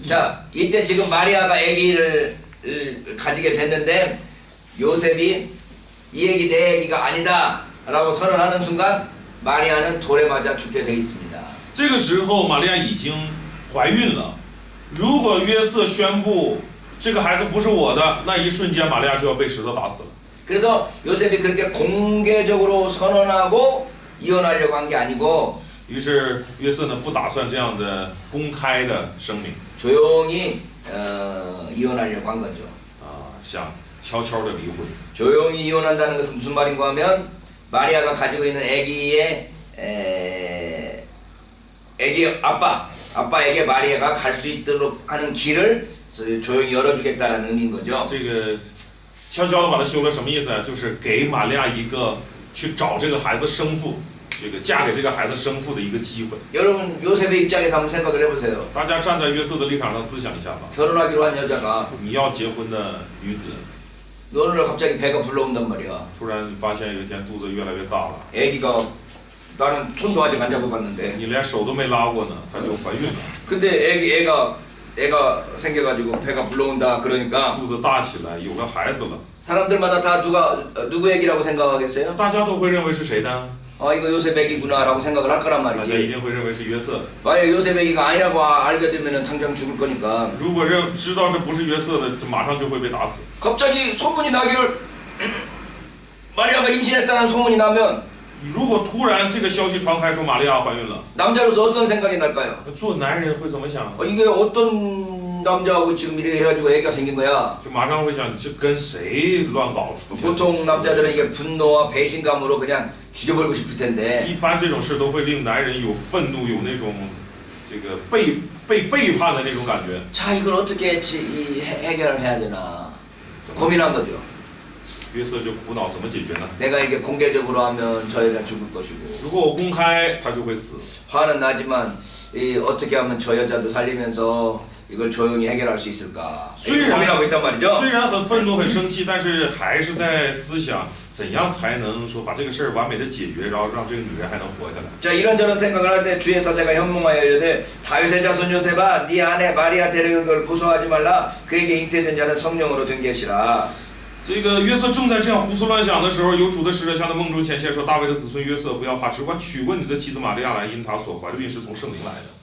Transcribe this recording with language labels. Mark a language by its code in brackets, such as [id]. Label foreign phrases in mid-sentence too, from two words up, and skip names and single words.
[ko] 자, 이때 지금 마리아가 아기를 가지게 됐는데 요셉이 이 아기 내 아기가 아니다라고 선언하는 순간 마리아는 돌에 맞아 죽게 돼 있습니다. [zh] 这个时候，玛利亚已经怀孕了。如果约瑟宣布这个孩子不是我的，那一瞬间玛利亚就要被石头打死了。 [ko] 그래서 요셉이 그렇게 공개적으로 선언하고 이혼하려고 한 게 아니고 [zh] 于是约瑟呢不打算这样的公开的声明， [ko] 조용히 이혼하려고 한 거죠. [zh] 想悄悄的离婚。 [ko] 조용히 이혼한다는 것은 무슨 말인가 하면 마리아가 가지고 있는 아기의 아기 아빠에게 마리아가 갈 수 있도록 하는 길을 조용히 열어주겠다라는 의미인 거죠. [zh] 这个悄悄的把他休了，什么意思啊？就是给玛利亚一个去找这个孩子生父，这个嫁给这个孩子生父的一个机会。 [ko] 여러분 요셉의 입장에서 한번 생각을 해보세요. [zh] 大家站在约瑟的立场上思想一下吧。 [ko] 결혼하기로 한 여자가 [zh] 你要结婚的女子， [ko] 어느 날 갑자기 배가 불러온단 말이야. [zh] 突然发现有一天肚子越来越大了， [ko] 아기가 나는 손도 아직 안 잡아봤는데 [zh] 你连手都没拉过呢，她就怀孕了， [ko] 근데 애가 생겨가지고 배가 불러온다 그러니까 [zh] 肚子大起来，有了孩子了， [ko] 사람들마다 다 누구 애기라고 생각하겠어요? [zh] 大家都会认为是谁的？ [ko] 이거 요셉 애기구나라고 생각을 할 거란 [zh] 大家一 [ko] 말이지. [zh] 定会认为是约瑟的。 [ko] 만약 요셉 애기가 아니라고 알게 되면은 당장 죽을 거니까. [zh] 如果知道这不是约瑟的，就马上就会被打死。 [ko] 갑자기 소문이 나기를 마리아가 임신했다는 소문이 나면 [zh] 如果突然这个消息传开说玛利亚怀孕了， [ko] 남자로서 어떤 생각이 날까요? [zh] 做男人会怎么想？ [ko] 이게 어떤 남자하고 지금 이렇게 해가지고 애기가 생긴 거야? [zh] 就马上会想，这跟谁乱搞出现的？ [ko] 보통 남자들은 이게 분노와 배신감으로 그냥 죽여버리고 싶을 텐데 [zh] 一般这种事都会令男人有愤怒，有那种这个被背叛的那种感觉。 [ko] 자 이걸 어떻게 해결을 해야 되나 고민한 거죠. [zh] 约瑟就苦恼怎么解决呢？ [ko] 내가 이게 공개적으로 하면 저 여자 죽을 것이고 [zh] 如果我公开，他就会死。 [ko] 화는 나지만 어떻게 하면 저 여자도 살리면서 이걸 조용히 해결할 수 있을까 고민하고 있단 말이죠. [zh] 虽然很愤怒、很生气，但是还是在思想怎样才能说把这个事儿完美的解决，然后让这个女人还能活下来。 [ko] 자 이런저런 생각을 할 때 주의 사자가 현몽하여 이르되 다윗의 자손 요셉아 네 아내 마리아 데려올 걸 무서워하지 말라 그에게 잉태된 자는 성령으로 된 것이라. [zh] 这个约瑟正在这样胡思乱想的时候，有主的使者向他梦中显现说：“大卫的子孙约瑟，不要怕，只管娶过你的妻子玛利亚来，因她所怀的孕是从圣灵来的。”